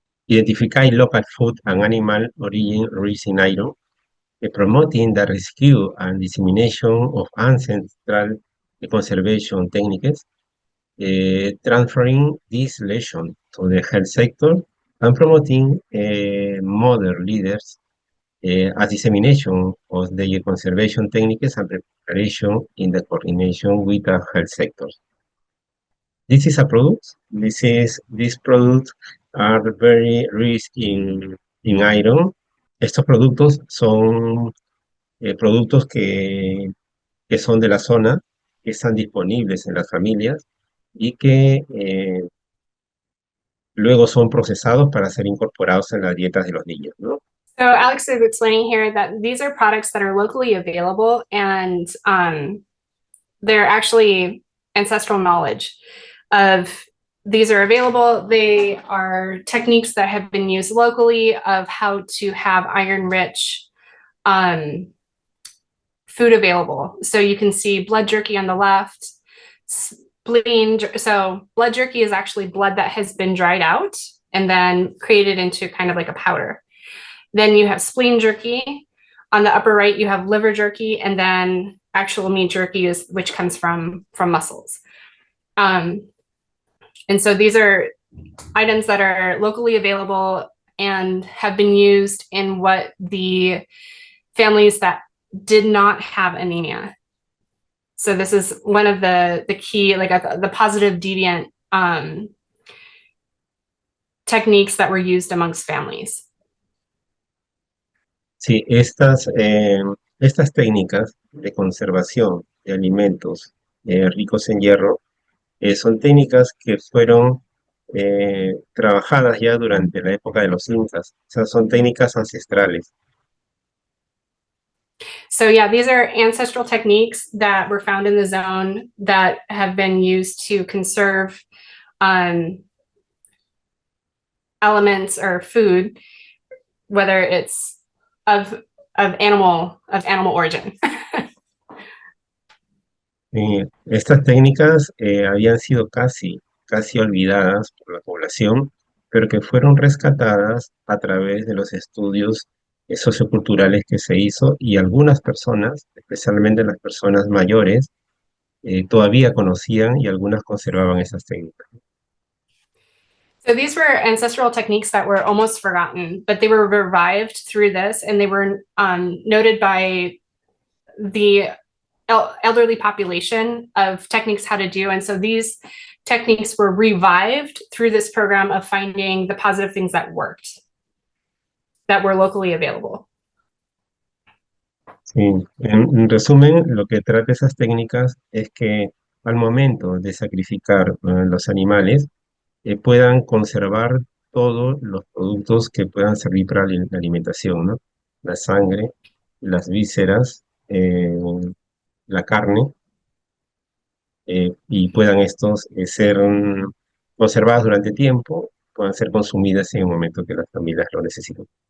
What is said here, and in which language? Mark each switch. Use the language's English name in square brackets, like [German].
[English] Identify local food and animal origin rich in iron, promoting the rescue and dissemination of ancestral conservation techniques, transferring this lesson to the health sector, and promoting modern leaders as dissemination of the conservation techniques and preparation in the coordination with the health sector. This is a product. These products are very rich in iron. [Spanish] Estos productos son productos que son de la zona, que están disponibles en las familias y que luego son procesados para ser incorporados en las dietas de los niños, ¿no? [English] So Alex is explaining here that these are products that are locally available, and they're actually ancestral knowledge of these are available. They are techniques that have been used locally of how to have iron-rich food available. So you can see blood jerky on the left, spleen. So blood jerky is actually blood that has been dried out and then created into kind of like a powder. Then you have spleen jerky. On the upper right, you have liver jerky, and then actual meat jerky which comes from mussels. And so these are items that are locally available and have been used in what the families that did not have anemia. So this is one of the key, like the positive deviant techniques that were used amongst families. [Spanish] Sí, estas técnicas de conservación de alimentos ricos en hierro son técnicas que fueron trabajadas ya durante la época de los incas. O sea, son técnicas ancestrales. [English] So yeah, these are ancestral techniques that were found in the zone that have been used to conserve elements or food, whether it's of animal origin. [Spanish] Estas técnicas habían sido casi olvidadas por la población, pero que fueron rescatadas a través de los estudios socioculturales que se hizo, y algunas personas, especialmente las personas mayores, todavía conocían y algunas conservaban esas técnicas. [English] So these were ancestral techniques that were almost forgotten, but they were revived through this, and they were noted by the elderly population of techniques how to do. And so these techniques were revived through this program of finding the positive things that worked, that were locally available. [Spanish] Sí, en resumen, lo que trata esas técnicas es que al momento de sacrificar los animales, puedan conservar todos los productos que puedan servir para la alimentación, ¿no? La sangre, las vísceras, la carne, y puedan estos ser conservadas durante tiempo, puedan ser consumidas en el momento que las familias lo necesiten.